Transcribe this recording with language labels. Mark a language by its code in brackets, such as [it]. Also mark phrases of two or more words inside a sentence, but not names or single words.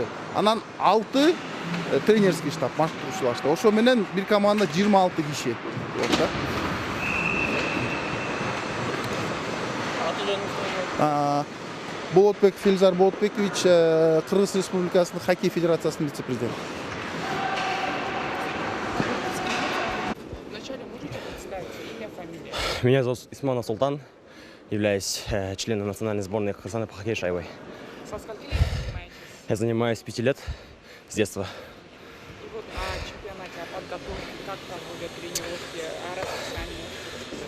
[ky] Анан 6 [ru] тренерский штаб, [ky] машыктыруучулар штаб. Ошо менен бир команда 26 киши. Болотбеков Эльзар Болотбекович, Кыргыз Республикасынын хоккей федерациясынын вице-президенти. [ru] Вначале можете представить имя, фамилия? Меня зовут Исманов Султан, являюсь членом национальной сборной Казахстана по хоккею шайбой. Со скольки лет занимаетесь? Я занимаюсь 5 лет с детства. И вот на чемпионате, подготовке, как проходят тренировки, расписание?